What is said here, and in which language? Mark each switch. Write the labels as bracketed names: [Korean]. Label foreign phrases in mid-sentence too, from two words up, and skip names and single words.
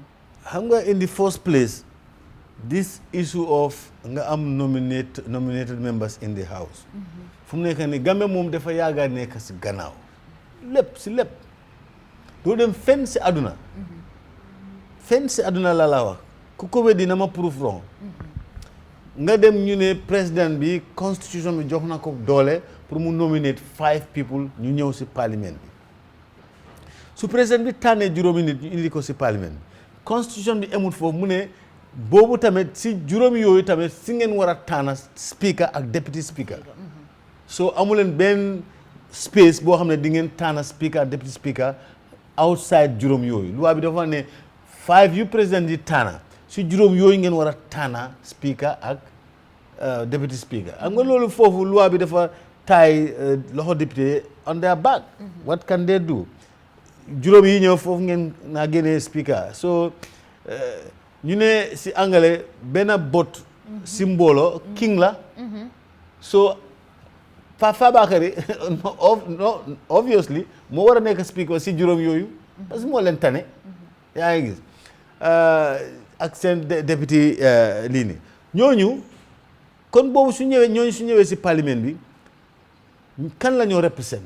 [Wolof] xam nga [English] in the first place this issue of [Wolof] nga am [English] nominated members in the house [Wolof] fu mu nekk ni Gambia moom dafa yaaga nekk si gannaaw lépp doo dem fenn si àdduna la la wax ku ko weddi na ma [English] proof wrong [Wolof] nga dem ñu ne président bi constitution bi jox na ko doole pour mu [English] nominate 5 people [Wolof] ñu ñëw si parlement bi su président bi tànnee juróomi nit ñu indi ko si parlement bi constitution bi amul foofu mu ne boobu tamit si juróomi yooyu tamit si ngeen war a tànn speaker ak [English] deputy speaker [Wolof] so amuleen benn space boo xam ne di ngeen tànn speaker ak [English] deputy speaker [Wolof] outside juróom yooyu loi bi dafa ne 5 yu président di tànn si juróom yooyu ngeen war a tànn speaker ak [English] deputy speaker [Wolof] xam nga loolu foofu loi bi dafa taay loxo député [English] on their back what can they do [Wolof] juróom yi ñëw foofu ngeen naa génnee speaker so ñu ne si anglais benn bot si mbooloo king la so Fabakary obviously moo war a nekk speaker si juróom yooyu parce que moo leen tane yaa ngi gis ak seen député lii nii ñooñu kon boobu su ñëwee si parlement bi kan la ñoo represent